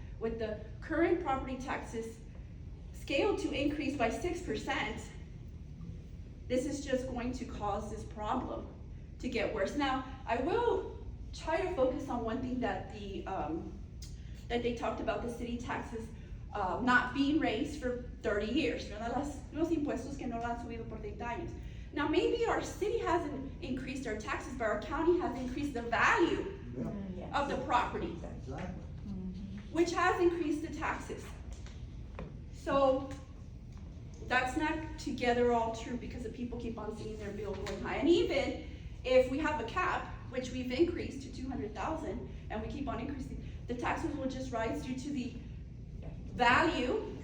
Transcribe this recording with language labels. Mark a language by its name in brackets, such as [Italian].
[English] With the current property taxes scaled to increase by 6%, this is just going to cause this problem to get worse. Now, I will try to focus on one thing that that they talked about, the city taxes not being raised for 30 years. [Spanish] Los impuestos que no lo han subido por 30 años. [English] Now, maybe our city hasn't increased our taxes, but our county has increased the value of the property, which has increased the taxes. So that's not together all true, because the people keep on seeing their bill going high. And even if we have a cap, which we've increased to 200,000, and we keep on increasing, the taxes will just rise due to the value.